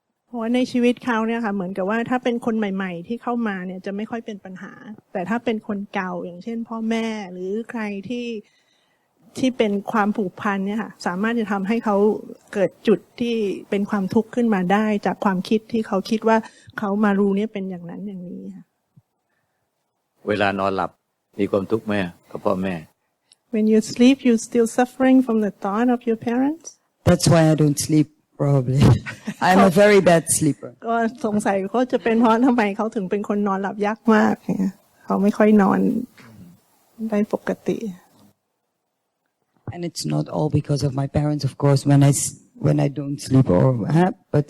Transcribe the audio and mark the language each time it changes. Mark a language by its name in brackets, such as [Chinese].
[Thai] เพราะว่าในชีวิตเขาเนี่ยค่ะเหมือนกับว่าถ้าเป็นคนใหม่ๆที่เข้ามาเนี่ยจะไม่ค่อยเป็นปัญหาแต่ถ้าเป็นคนเก่าอย่างเช่นพ่อแม่หรือใครที่เป็นความผูกพันเนี่ยค่ะสามารถจะทำให้เขาเกิดจุดที่เป็นความทุกข์ขึ้นมาได้จากความคิดที่เขาคิดว่าเขามารู้เนี่ยเป็นอย่างนั้นอย่างนี้ค่ะ เวลานอนหลับมีความทุกข์ไหมกับพ่อแม่ [English] When you sleep you still suffering from the thought of your parents? That's why I don't sleep probably. I'm a very bad sleeper. [Thai] ก็สงสัยเขาจะเป็นเพราะทำไมเขาถึงเป็นคนนอนหลับยากมากเนี่ยเขาไม่ค่อยนอนได้ปกติ [English] And it's not all because of my parents, of course, when I don't sleep or but